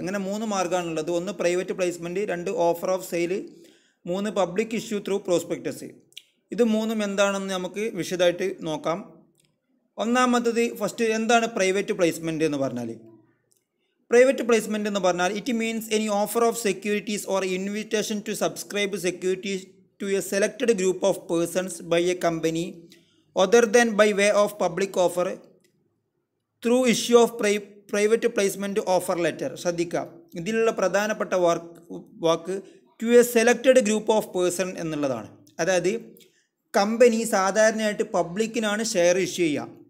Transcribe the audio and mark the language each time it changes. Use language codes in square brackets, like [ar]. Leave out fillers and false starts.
[ml] അങ്ങനെ 3 മാർഗ്ഗമാണുള്ളത്. ഒന്ന് private placement, 2 offer of sale, 3 public issue through prospectus. ഇത് 3ഉം എന്താണെന്ന് നമുക്ക് വിശദമായിട്ട് നോക്കാം. ഒന്നാമത്തത് ഫസ്റ്റ്, എന്താണ് പ്രൈവറ്റ് പ്ലേസ്മെൻറ്റ് എന്ന് പറഞ്ഞാൽ? പ്രൈവറ്റ് പ്ലേസ്മെൻറ്റ് എന്ന് പറഞ്ഞാൽ [en] It means any offer of securities or invitation to subscribe securities to a selected group of persons by a company other than by way of public offer through issue of private placement offer letter. [ml] ശ്രദ്ധിക്കുക, ഇതിലുള്ള പ്രധാനപ്പെട്ട വാക്ക് [en] to a selected group of person [ml] എന്നുള്ളതാണ്. അതായത് company സാധാരണയായിട്ട് പബ്ലിക്കിനാണ് share issue ചെയ്യുക.